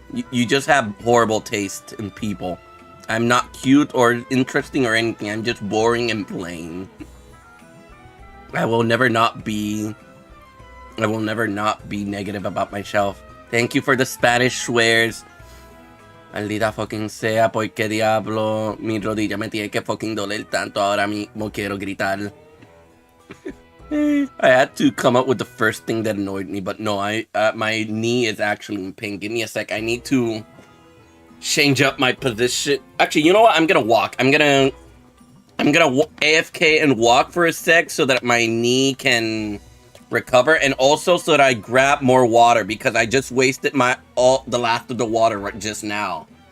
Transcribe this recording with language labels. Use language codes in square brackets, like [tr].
[en] You just have horrible taste in people. I'm not cute or interesting or anything. I'm just boring and plain. I will never not be negative about myself. Thank you for the Spanish swears. [es] Maldita [en] fucking [es] sea, porque diablo, mi rodilla me tiene que fucking doler tanto ahora mismo quiero gritar. [en] I had to come up with the first thing that annoyed me, but no, my knee is actually in pain. Give me a sec. I need to change up my position. Actually, you know what? I'm gonna walk. I'm gonna AFK and walk for a sec so that my knee can recover, and also so that I grab more water because I just wasted the last of the water right just now.